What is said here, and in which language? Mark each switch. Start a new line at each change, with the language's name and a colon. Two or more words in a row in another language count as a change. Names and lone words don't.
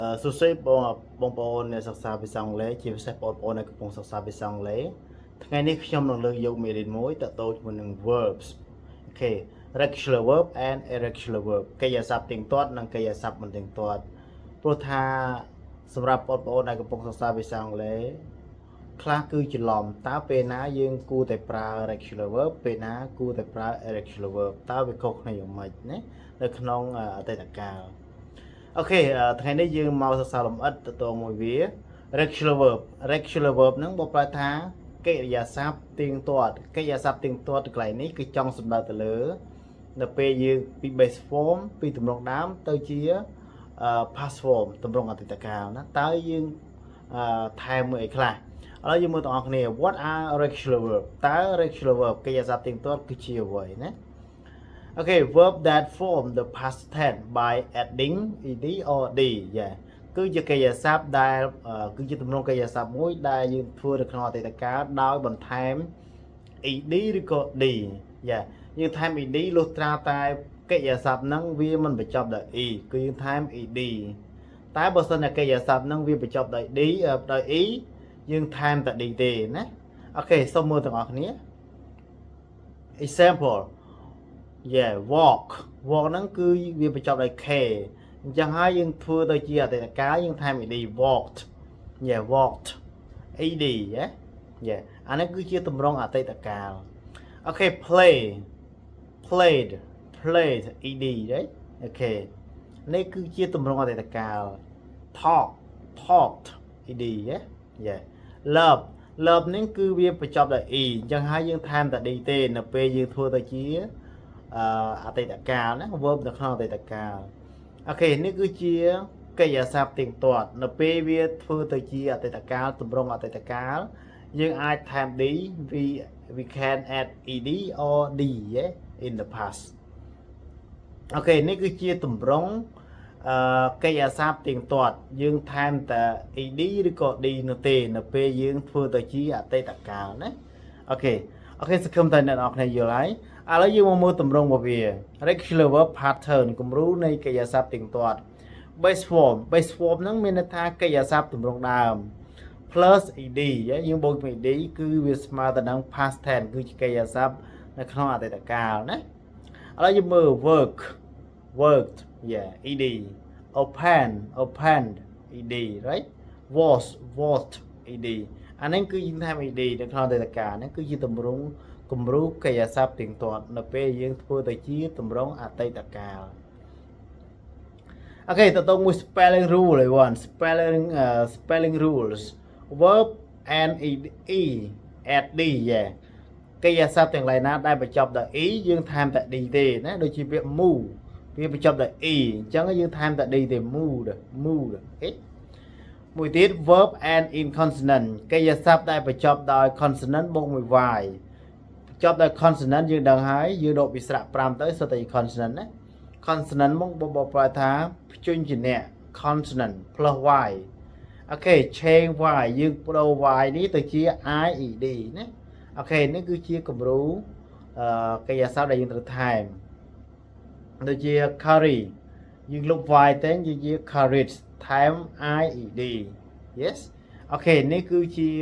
Khmer: សួស្តីបងប្អូនអ្នកសិក្សាភាសាអង់គ្លេសជាពិសេសបងប្អូនដែលកំពុងសិក្សាភាសាអង់គ្លេសថ្ងៃនេះខ្ញុំនឹងលើកយកមេរៀនមួយតទៅជាមួយនឹង verbs អូខេ
English: regular verb and irregular verb
Khmer: កិរិយាសព្ទទៀងទាត់និងកិរិយាសព្ទមិនទៀងទាត់ព្រោះថាសម្រាប់បងប្អូនដែលកំពុងសិក្សាភាសាអង់គ្លេសខ្លះគឺច្រឡំតើពេលណាយើងគួរតែប្រើ
English: regular verb
Khmer: ពេល ណាគួរតែប្រើ
English: irregular verb
Khmer: តើវាខុសគ្នាយ៉ាងម៉េចណានៅក្នុងអតីតកាលអូខេថ្ងៃនេះយើងមកសិក្សាលម្អិតទៅតមួយវា
English: regular verb
Khmer: ហ្នឹងបកប្រែថាកិរិយាសព្ទទៀងទាត់កិរិយាសព្ទទៀងទាត់កន្លែងនេះគឺចង់ សម្ដៅទៅលើនៅពេលយើងពី
English: base form
Khmer: ពីទម្រង់ដើមទៅជា
English: past form
Khmer: ទម្រង់អតីតកាលណាតើយើងថែមមួយអីខ្លះឥឡូវយើងមើលទាំងអស់គ្នា
English: what are regular verb
Khmer: តើ
English: regular verb
Khmer: កិរិយាសព្ទទៀងទាត់ គឺជាអ្វីណា
English: Okay, verb that form the past tense by adding ed or d
Khmer: គឺជាកិរិយាសព្ទដែលគឺជាទម្រង់កិរិយាសព្ទមួយដែលយើងធ្វើនៅក្នុងអតីត កាលដោយបន្ថែម ed ឬក៏ d យើងថែម ed លុះត្រាតែកិរិយាសព្ទហ្នឹងវាមិនបញ្ចប់ដោយ e គឺ យើងថែម ed តែបើសិនតែកិរិយាសព្ទហ្នឹងវាបញ្ចប់ដោយ d ដោយ e យើង ថែមតែ d ទេណាអូខេសូមមើលទាំងអស់គ្នា
English: example walk
Khmer: ហ្នឹងគឺវាបញ្ចប់ដោយ k អញ្ចឹងហើយយើងធ្វើទៅជាអតីតកាលយើងថែម
English: ed walked walked ed
Khmer: អានេះគឺជាទម្រង់អតីតកាលអូខេ
English: played ed
Khmer: អូខេនេះគឺជាទម្រង់អតីតកាល
English: talked ed
Khmer: love នេះគឺវាបញ្ចប់ដោយ e អញ្ចឹងហើយយើងថែមតែ d ទេនៅពេលយើងធ្វើទៅជាអតីតកាលណា verb នៅក្នុងអតីតកាលអូខេនេះគឺជាកិរិយាសព្ទទៀងទាត់នៅពេល វាធ្វើទៅជាអតីតកាលទម្រង់អតីតកាលយើងអាចថែម
English: d we can add ed or d in the past
Khmer: អូខេនេះគឺជាទម្រ ង់កិរិយាសព្ទទៀងទាត់យើងថែមតែ ed ឬក៏ d នោះទេនៅពេលយើងធ្វើទៅជា អតីតកាលណាអូខេសង្ឃឹមថាអ្នកនរគ្នាយល់ហើយឥឡូវយើងមកមើលទម្រង់របស់វា
English: regular verb pattern
Khmer: គំរូនៃកិរិយាសព្ទទៀងទាត់
English: base form
Khmer: ហ្នឹងមានន័យថាកិរិយាសព្ទទម្រង់ដើម
English: plus ed
Khmer: យើងបូកជាមួយ ed គឺវាស្មើទៅនឹង
English: past tense
Khmer: គឺជាកិរិយាសព្ទនៅក្នុងអតីតកាលណាឥឡូវយើងមើល
English: worked ed opened ed right washed ed
Khmer: អានេះគឺយើងថែម ed នៅក្នុងអតីតកាលហ្នឹងគឺជាទម្រង់គំរូកិរិយាសព្ទទៀងទាត់នៅពេលយើងធ្វើទៅជាទម្រង់អតីតកាលអូខេត ទៅមួយ
English: spelling rule
Khmer: ឯវ៉ាន់
English: spelling rules verb and e add d
Khmer: កិរិយាសព្ទទាំងឡាយណាដែលបញ្ចប់ដោយ e យើងថែមតែ d ទេណាដូចជាពាក្យ move វាបញ្ចប់ដោយ e អញ្ចឹងយើងថែមតែ d ទេ moved អូខេមួយទៀត
English: verb and in consonant
Khmer: កិរិយាសព្ទដែលបញ្ចប់ ដោយ consonant បូកមួយ y បញ្ចប់ដោយ consonant យើងដឹងហើយយើងដកវិស្រៈ5ទៅសុទ្ធតែ consonant ណា consonant មកបបប្រែថាព្យញ្ជនៈ
English: consonant plus y
Khmer: អូខេ
English: change y
Khmer: យើងបដូរ y នេះទៅជា ied ណាអូខេនេះគឺជាគំរូកិរិយាសព្ទដែលយើងត្រូវថែមដូចជា carry យើងលុប y ទៅយើងជា carried ថែម
English: ied yes
Khmer: អូខេនេះគឺជា